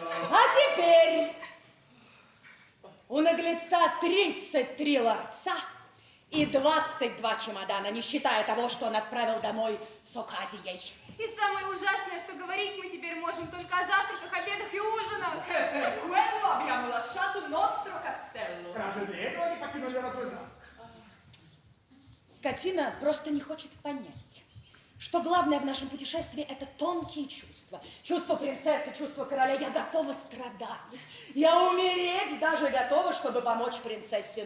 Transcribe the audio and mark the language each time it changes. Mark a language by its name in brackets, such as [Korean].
[Russian] А теперь у наглеца 33 ларца и 22 чемодана, не считая того, что он отправил домой с оказией. И самое ужасное, что говорить мы теперь можем только о завтраках, обедах и ужинах. [Italian] Quello abbiamo lasciato il nostro castello. [Russian] Разве для этого они покинули родной замок? Скотина просто не хочет понять, что главное в нашем путешествии – это тонкие чувства. Чувство принцессы, чувство короля. Я готова страдать. Я умереть даже готова, чтобы помочь принцессе.